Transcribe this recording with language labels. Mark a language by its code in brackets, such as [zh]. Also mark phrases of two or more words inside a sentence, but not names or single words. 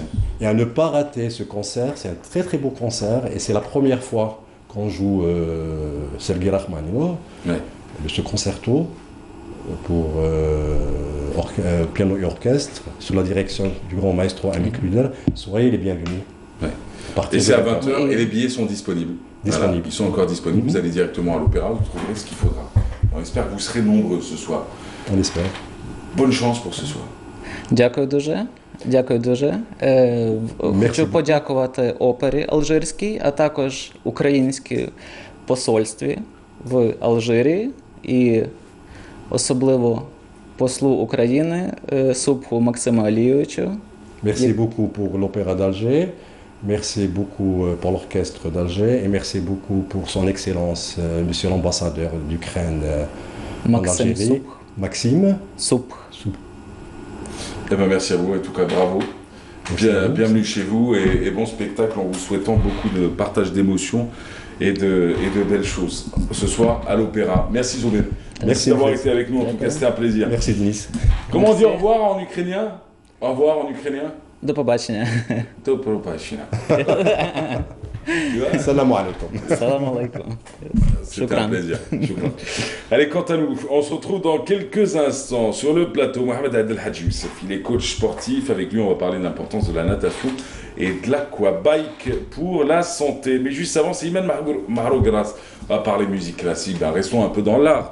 [fr] Et à ne pas rater ce concert, c'est un très très beau concert, et c'est la première fois qu'on joue Sergei Rachmaninov, ce concerto, pour piano et orchestre, sous la direction du grand maestro Ami Kluder. Soyez les bienvenus. Ouais. Et c'est à 20h et les billets sont disponibles. Voilà, ils sont encore disponibles. Vous allez directement à l'opéra, vous trouverez ce qu'il faudra. On espère que vous serez nombreux ce soir. On espère. Bonne chance pour ce soir. [uk] Дякую дуже. Дякую дуже. Хочу подякувати опері алжирській, а також українській посольстві в Алжирі і особливо послу України Субху Максиму Алійовичу. [fr] Merci beaucoup pour l'Opéra d'Alger, merci beaucoup pour l'Orchestre d'Alger et merci beaucoup pour son Excellence, Monsieur l'ambassadeur d'Ukraine en Algérie. Maxime Soub. Eh ben, merci à vous, en tout cas bravo. Bienvenue chez vous et bon spectacle en vous souhaitant beaucoup de partage d'émotions et de belles choses ce soir à l'opéra. Merci Zoubel. Merci d'avoir été avec nous, en tout cas c'était un plaisir. Merci Denis. Comment on dit au revoir en ukrainien? Au revoir en ukrainien? [uk] До побачення. До побачення. [ar] سلام عليكم. سلام عليكم. [fr] C'était un plaisir. Allez, quant à nous, on se retrouve dans quelques instants sur le plateau. Mohamed Adel Hadji Youssef, il est coach sportif. Avec lui, on va parler de l'importance de la natation et de l'aquabike pour la santé. Mais juste avant, c'est Iman Mahrogras. On va parler musique classique, ben restons un peu dans l'art.